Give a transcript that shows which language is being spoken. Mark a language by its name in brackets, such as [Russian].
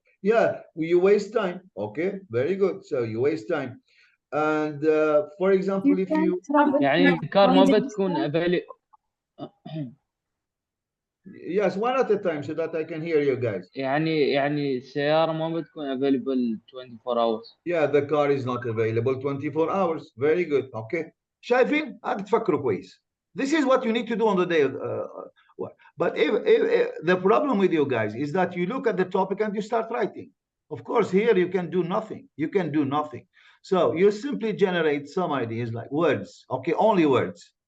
[English] Yeah, you waste time. Okay, very good. So you waste time. And for example, if you [Arabic] يعني الكار ما بتكون [English] yes, one at a time so that I can hear you guys. [Arabic] يعني السيارة ما بتكون [English] available 24 hours. Yeah, the car is not available 24 hours. Very good. Okay. [Arabic] شايفين؟ هتفكروا كويس. [English] This is what you need to do on the day. But if the problem with you guys is that you look at the topic and you start writing. Of course, here you can do nothing. You can do nothing. So you simply generate some ideas like words. Okay, only words.